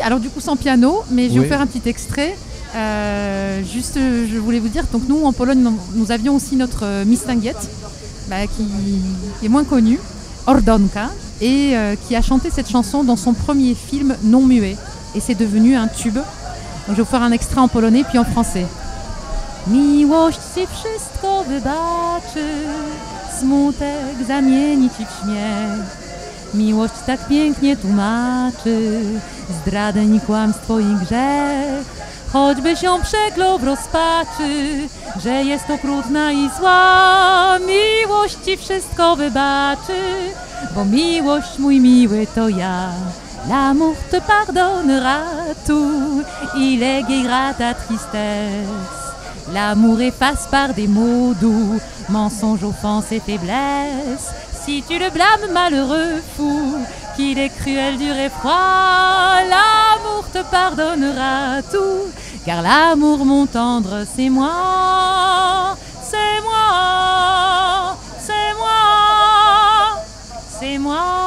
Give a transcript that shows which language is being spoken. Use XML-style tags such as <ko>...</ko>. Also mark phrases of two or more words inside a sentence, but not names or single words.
<fr>alors du coup sans piano, mais je vais vous faire un petit extrait. Juste, je voulais vous dire, donc nous en Pologne, nous avions aussi notre Mistinguette, qui est moins connue, Ordonka, et qui a chanté cette chanson dans son premier film non muet. Et c'est devenu un tube. Donc, je vais vous faire un extrait en polonais puis en français.</fr> <pl>Miłość ci wszystko wybaczy, smutek zamieni ci w śmiech. Miłość tak pięknie tłumaczy, zdradę i kłamstwo i grzech. Choćbyś ją przeklął w rozpaczy, że jest okrutna i zła. Miłość ci wszystko wybaczy, bo miłość mój miły to ja.</pl> <fr>L'amour te pardonnera tout, il égaira ta tristesse. L'amour efface par des mots doux, mensonges, offenses et faiblesses. Si tu le blâmes malheureux fou, qu'il est cruel, dur et froid, l'amour te pardonnera tout, car l'amour mon tendre c'est moi, c'est moi, c'est moi, c'est moi.</fr>